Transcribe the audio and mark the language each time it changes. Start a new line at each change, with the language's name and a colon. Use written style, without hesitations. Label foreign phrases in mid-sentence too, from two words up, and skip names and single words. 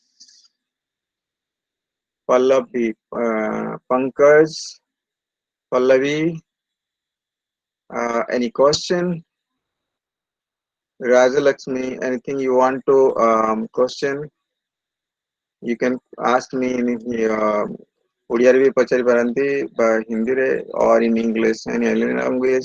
English: Pallavi, Pankaj, Pallavi, any question? Rajalakshmi, anything you want to question? You can ask me in
Odia: ଓଡ଼ିଆରେ ବି ପଚାରି ପାରନ୍ତି ବା ହିନ୍ଦୀରେ
English: or in English, any alien language.